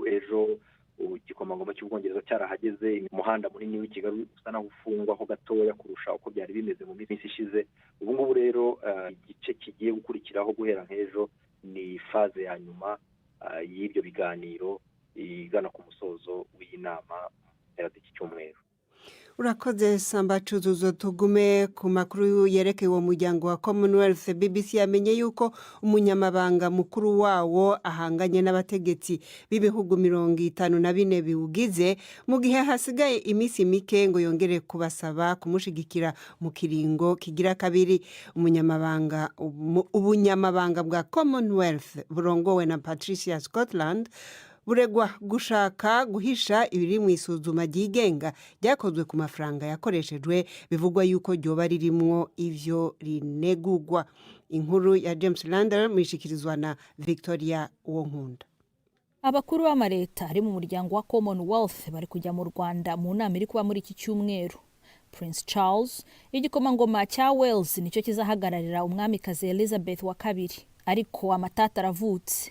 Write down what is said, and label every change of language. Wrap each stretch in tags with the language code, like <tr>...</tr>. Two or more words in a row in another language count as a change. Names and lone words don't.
<rw>Ejo igikomangoma cy'Ubwongereza cyarahageze, umuhanda munini w'i Kigali usa naho ufungwaho gatoya kurusha uko byari bimeze mu minsi ishize. Ubu ngubu rero igice kigiye gukurikiraho guhera nk'ejo ni faze ya nyuma y'ibyo biganiro igana ku musozo w'iyi nama y'iki cyumweru. Urakoze Samba Cuzuzo. Tugume ku makuru yerekeye uwo muryango wa Commonwealth.</rw> <rn>BBC yamenye yuko umunyamabanga mukuru wawo ahanganye n'abategetsi b'ibihugu 54 biwugize, mu gihe hasigaye iminsi mike ngo yongere kubasaba kumushigikira mu kiringo kigira kabiri. Ubunyamabanga bwa Commonwealth burongowe na Patricia Scotland buregwa gushaka guhisha ibiri mu isuzuma ryigenga ryakozwe ku mafaranga yakoreshejwe, bivugwa yuko ryoba ririmwo ivyo rinegugwa. Inkuru ya James Lander mishikirizwa na Victoria Wonkunda.</rn> <rw>Abakuru b'amareta ari mu muryango wa Commonwealth bari kujya mu Rwanda mu nama iri kuba muri iki cyumweru. Prince Charles, igikomangoma cya Wales, nicyo kizahagararira umwamikazi Elizabeth wa kabiri, ariko amatata aravutse.</rw>